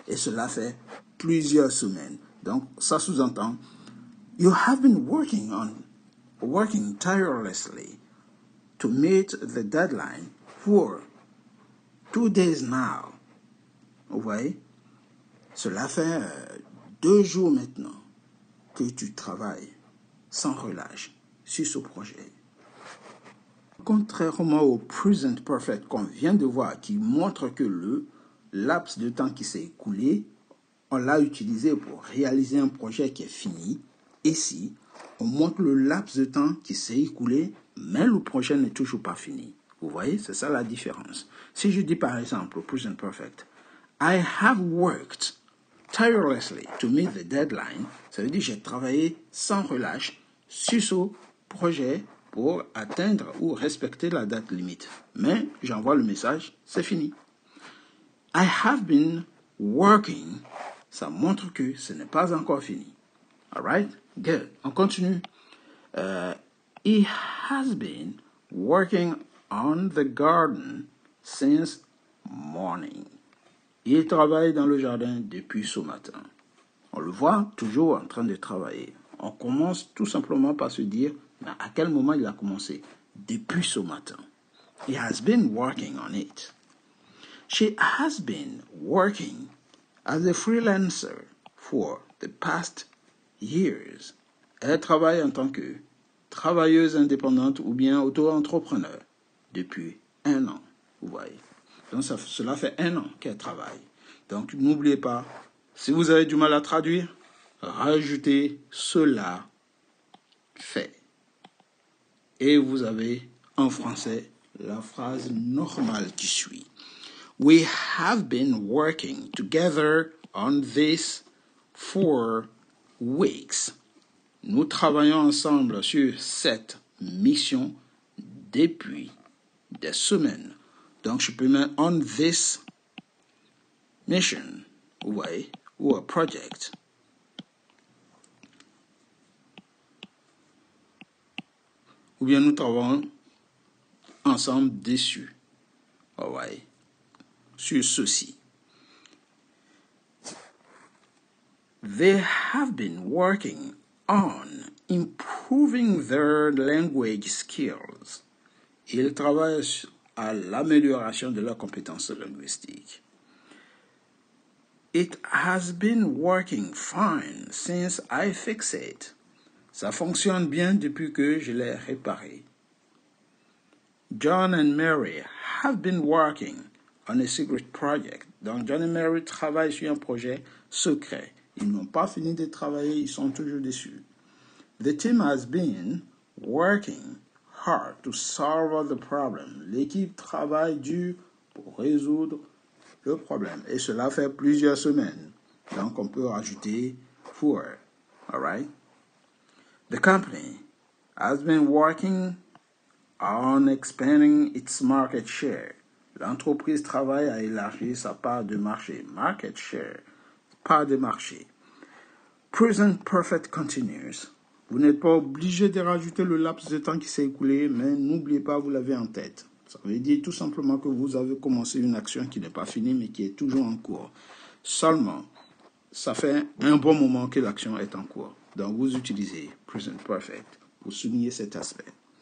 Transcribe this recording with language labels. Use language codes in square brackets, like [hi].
[fr] Et cela fait plusieurs semaines. Donc, ça sous-entend, [en] you have been working tirelessly to meet the deadline for 2 days now. [fr] Vous voyez? Cela fait 2 jours maintenant que tu travailles sans relâche sur ce projet. Contrairement au present perfect qu'on vient de voir, qui montre que le laps de temps qui s'est écoulé, on l'a utilisé pour réaliser un projet qui est fini. Ici, on montre le laps de temps qui s'est écoulé, mais le projet n'est toujours pas fini. Vous voyez, c'est ça la différence. Si je dis par exemple au present perfect, [en] I have worked tirelessly to meet the deadline, [fr] ça veut dire j'ai travaillé sans relâche sur ce projet pour atteindre ou respecter la date limite. Mais j'envoie le message, c'est fini. [en] I have been working, [fr] ça montre que ce n'est pas encore fini. [en] Alright? Good. [fr] On continue. [en] He has been working on the garden since morning. [fr] Il travaille dans le jardin depuis ce matin. On le voit toujours en train de travailler. On commence tout simplement par se dire, mais à quel moment il a commencé? Depuis ce matin. [en] He has been working on it. She has been working as a freelancer for the past years. [fr] Elle travaille en tant que travailleuse indépendante ou bien auto-entrepreneur depuis 1 an. Vous voyez. Donc cela fait 1 an qu'elle travaille. Donc n'oubliez pas, si vous avez du mal à traduire, rajoutez cela fait. Et vous avez en français la phrase normale qui suit. [en] We have been working together on this for weeks. [fr] Nous travaillons ensemble sur cette mission depuis des semaines. Donc, je peux mettre [en] on this mission, [fr] vous voyez, ou [en] a project. [fr] ou bien nous travaillons ensemble dessus. Alright. Sur ceci. [en] They have been working on improving their language skills. [fr] Ils travaillent à l'amélioration de leurs compétences linguistiques. [en] It has been working fine since I fixed it. [fr] Ça fonctionne bien depuis que je l'ai réparé. [en] John and Mary have been working on a secret project. [fr] Donc John et Mary travaillent sur un projet secret. Ils n'ont pas fini de travailler, ils sont toujours dessus. [en] The team has been working hard to solve the problem. [fr] L'équipe travaille dur pour résoudre le problème. Et cela fait plusieurs semaines. Donc on peut rajouter for. [en] All right? The company has been working on expanding its market share. [fr] L'entreprise travaille à élargir sa part de marché. [en] Market share, [fr] part de marché. [en] Present perfect continuous. [fr] Vous n'êtes pas obligé de rajouter le laps de temps qui s'est écoulé, mais n'oubliez pas, vous l'avez en tête. Ça veut dire tout simplement que vous avez commencé une action qui n'est pas finie, mais qui est toujours en cours. Seulement, ça fait un bon moment que l'action est en cours. Donc, vous utilisez present perfect pour souligner cet aspect.